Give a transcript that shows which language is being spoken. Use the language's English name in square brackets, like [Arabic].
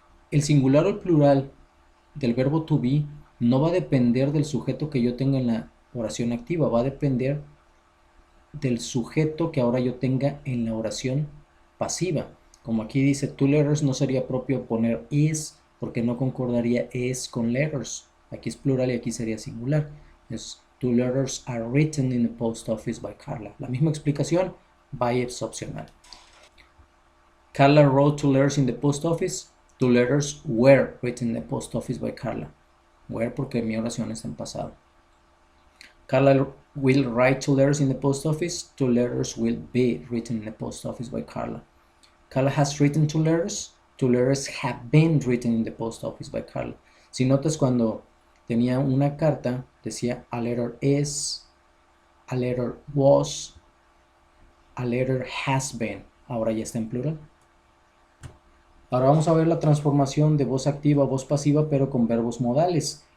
[Spanish] El singular o el plural del verbo to be no va a depender del sujeto que yo tenga en la oración activa, va a depender del sujeto que ahora yo tenga en la oración pasiva. Como aquí dice two letters, no sería propio poner is porque no concordaría is con letters. Aquí es plural y aquí sería singular. Entonces, [English] two letters are written in the post office by Carla. [Spanish] La misma explicación, by es opcional. [English] Carla wrote two letters in the post office. Two letters were written in the post office by Carla. [Spanish] Were porque mi oración está en pasado. [English] Carla will write two letters in the post office. Two letters will be written in the post office by Carla. Carla has written two letters. Two letters have been written in the post office by Carla. [Spanish] Si notas, cuando tenía una carta, decía [English] a letter is, a letter was, a letter has been. [Spanish] Ahora ya está en plural. Ahora vamos a ver la transformación de voz activa a voz pasiva, pero con verbos modales.